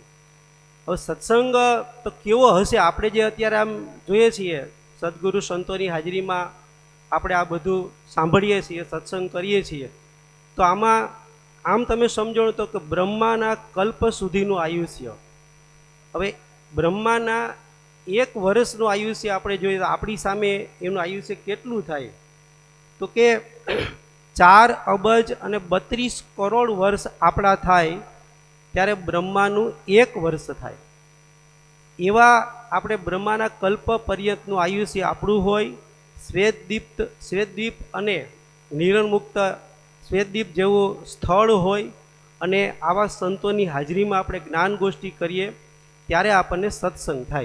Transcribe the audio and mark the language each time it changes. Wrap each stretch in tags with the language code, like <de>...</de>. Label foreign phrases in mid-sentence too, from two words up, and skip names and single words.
<gu>હવે સત્સંગ તો કેવો હશે? આપણે જે અત્યારે આમ જોઈએ છીએ સદગુરુ સંતોની હાજરીમાં આપણે આ બધું સાંભળીએ છીએ, સત્સંગ કરીએ છીએ, તો આમાં આમ તમે સમજો તો કે બ્રહ્માના કલ્પ સુધીનું આયુષ્ય। હવે બ્રહ્માના એક વર્ષનુ આયુષ્ય આપણે જોઈએ તો આપણી સામે એનું આયુષ્ય કેટલું થાય તો કે 4 અબજ અને 32 કરોડ વર્ષ આપણા થાય ત્યારે બ્રહ્માનું 1 વર્ષ થાય। एवा આપણે બ્રહ્માના કલ્પ પર્યંતનું આયુષ્ય આપણું હોય શ્વેતદ્વીપ અને નિરણમુક્ત શ્વેતદ્વીપ જેવું સ્થળ હોય અને આવા સંતોની હાજરીમાં આપણે જ્ઞાન ગોષ્ઠી કરીએ ત્યારે આપણને સત્સંગ થાય.</gu>